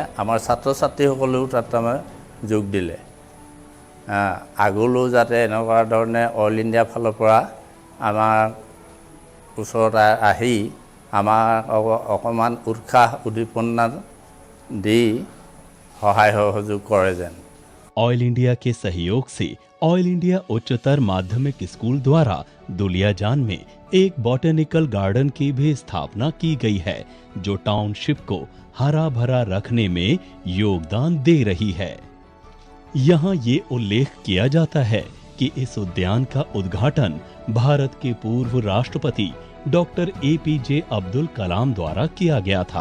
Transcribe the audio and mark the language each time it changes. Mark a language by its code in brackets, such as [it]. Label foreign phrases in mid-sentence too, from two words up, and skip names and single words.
[as] আমাৰ ছাত্ৰ ছাত্ৰীসকলেও তাত তাৰমানে যোগ দিলে। আগলৈও যাতে এনেকুৱা ধৰণে অল ইণ্ডিয়া ফালৰ পৰা আমাৰ ওচৰত আহি আমাৰ অকণমান উৎসাহ উদ্দীপনা দি সহায় সহযোগ কৰে যেন। [hi] ऑयल इंडिया के सहयोग से ऑयल इंडिया उच्चतर माध्यमिक स्कूल द्वारा दुलियाजान में एक बॉटेनिकल गार्डन की भी स्थापना की गई है, जो टाउनशिप को हरा भरा रखने में योगदान दे रही है। यहाँ ये उल्लेख किया जाता है कि इस उद्यान का उद्घाटन भारत के पूर्व राष्ट्रपति डॉक्टर APJ अब्दुल कलाम द्वारा किया गया था।